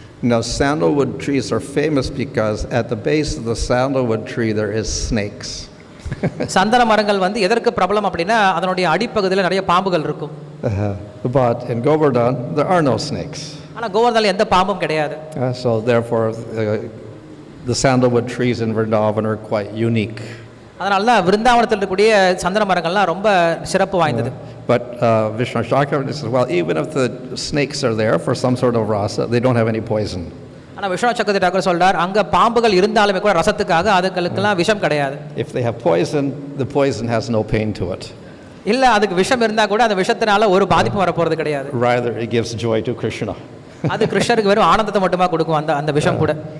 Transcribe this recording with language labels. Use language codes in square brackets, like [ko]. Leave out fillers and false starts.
[en] Now sandalwood trees are famous because at the base of the sandalwood tree there is snakes. [ta] சந்தன மரங்கள் வந்து எதற்கு பிரபலம் அப்படின்னா அதனுடைய அடிப்பகுதியில் நிறைய பாம்புகள் இருக்கும். [en] But in Govardhan there are no snakes. [ta] ஆனா கோவர்தன்ல எந்த பாம்பும் கிடையாது. [en] So therefore the sandalwood trees in Vrindavan are quite unique. [ta] அதனால தான் விருந்தாவனத்தில் இருக்கக்கூடிய சந்தன மரங்கள்லாம் ரொம்ப சிறப்பு வாய்ந்தது. [en] But Vishnu Chakravarti says, well, even if the snakes are there for some sort of rasa, they don't have any poison. [ta] ஆனா விஷ்ணு சக்கரவர்த்தி டாக்டர் சொல்றார் அங்க பாம்புகள் இருந்தாலுமே கூட ரசத்துக்காக அதுகளுக்கெல்லாம் விஷம் கிடையாது. [en] If they have poison, the poison has no pain to it. [ta] இல்ல அதுக்கு விஷம் இருந்தா கூட அந்த விஷத்தினால ஒரு பாதிப்பு வர போறது கிடையாது. [en] Rather it gives joy to Krishna. [ta] அது கிருஷ்ணருக்கு வெறும் ஆனந்தத்தை மட்டுமா கொடுக்கும் அந்த விஷம் கூட.